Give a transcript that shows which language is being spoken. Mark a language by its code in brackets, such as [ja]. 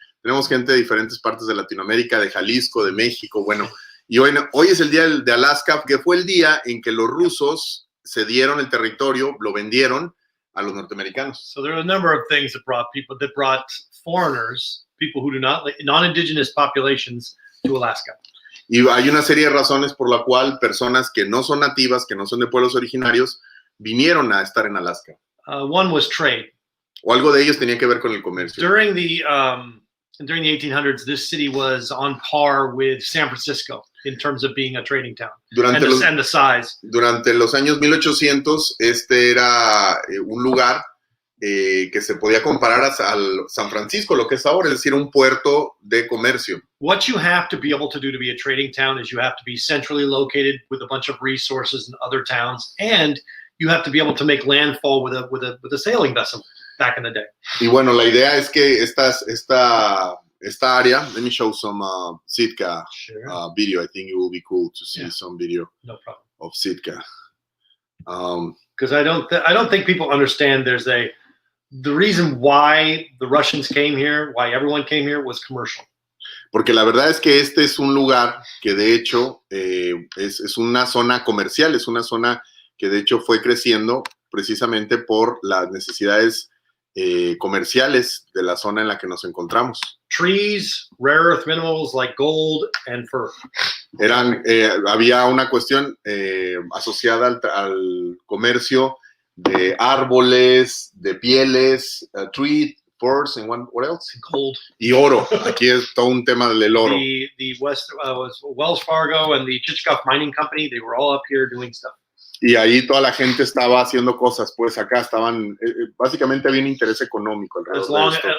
[es] Tenemos gente de diferentes partes de Latinoamérica, de Jalisco, de México. Bueno, y hoy es el día de Alaska, que fue el día en que los rusos cedieron el territorio, lo vendieron a los norteamericanos. [en] So there are a number of things that brought foreigners, people who do not, non-indigenous populations, to Alaska. [es] Y hay una serie de razones por la cual personas que no son nativas, que no son de pueblos originarios, vinieron a estar en Alaska. [en] One was trade. [es] O algo de ellos tenía que ver con el comercio. [en] During the 1800s, this city was on par with San Francisco in terms of being a trading town and the size. [es] Durante los años 1800, este era un lugar que se podía comparar al San Francisco, lo que es ahora, es decir, un puerto de comercio. [en] What you have to be able to do to be a trading town is you have to be centrally located with a bunch of resources in other towns, and you have to be able to make landfall with a sailing vessel back in the day. [es] Y bueno, la idea es que esta área, [en] let me show some Sitka video. I think it will be cool to see some video of Sitka. Because I don't think people understand the reason why the Russians came here, why everyone came here, was commercial. [es] Porque la verdad es que este es un lugar que de hecho es una zona comercial, es una zona que de hecho fue creciendo precisamente por las necesidades comerciales de la zona en la que nos encontramos. [en] Trees, rare earth minerals like gold and fur. [es] Había una cuestión asociada al comercio de árboles, de pieles, [en] tree, furs, and what else? Gold. [es] Y oro. Aquí es todo un tema del oro. [en] The Wells Fargo and the Chichikov Mining Company, they were all up here doing stuff. [es] Y ahí toda la gente estaba haciendo cosas, pues acá estaban, básicamente había un interés económico alrededor de esto.